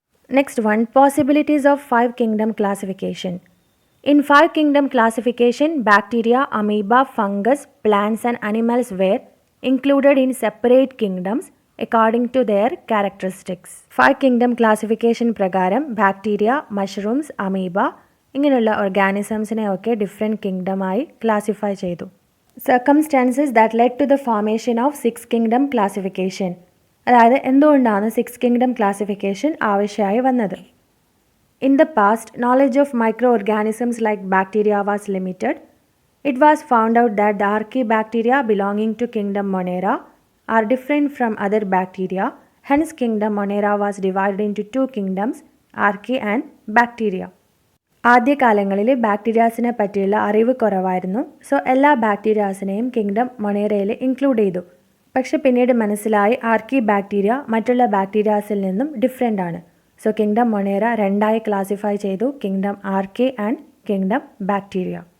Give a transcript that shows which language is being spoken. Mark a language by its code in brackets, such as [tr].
[en] Next one, possibilities of 5 kingdom classification. In 5 kingdom classification, bacteria, amoeba, fungus, plants and animals were included in separate kingdoms according to their characteristics. [ml] 5 kingdom classification പ്രകാരം bacteria, mushrooms, amoeba ഇങ്ങനെയുള്ള ഓർഗാനിസംസിനെ ഒക്കെ different കിങ്ഡമായി classify ചെയ്തു. [en] Circumstances that led to the formation of 6 kingdom classification. [ml] അതായത് എന്തുകൊണ്ടാണ് 6 kingdom classification ആവശ്യമായി വന്നത്? [en] In the past, knowledge of microorganisms like bacteria was limited. It was found out that the archaebacteria belonging to kingdom Monera are different from other bacteria. Hence, kingdom Monera was divided into 2 kingdoms, archaea and bacteria. [ml] ആദ്യകാലങ്ങളിൽ ബാക്ടീരിയാസിനെ പറ്റിയുള്ള അറിവ് കുറവായിരുന്നു. So എല്ലാ ബാക്ടീരിയാസിനെയും kingdom മൊണേറയിൽ include ചെയ്തു. പക്ഷെ പിന്നീട് മനസ്സിലായി ആർക്കി bacteria മറ്റുള്ള ബാക്ടീരിയാസിൽ നിന്നും ഡിഫറെൻ്റ് ആണ്. സോ കിങ്ഡം മൊണേറ രണ്ടായി ക്ലാസിഫൈ ചെയ്തു: കിങ്ഡം ആർക്കെ ആൻഡ് കിങ്ഡം ബാക്ടീരിയ.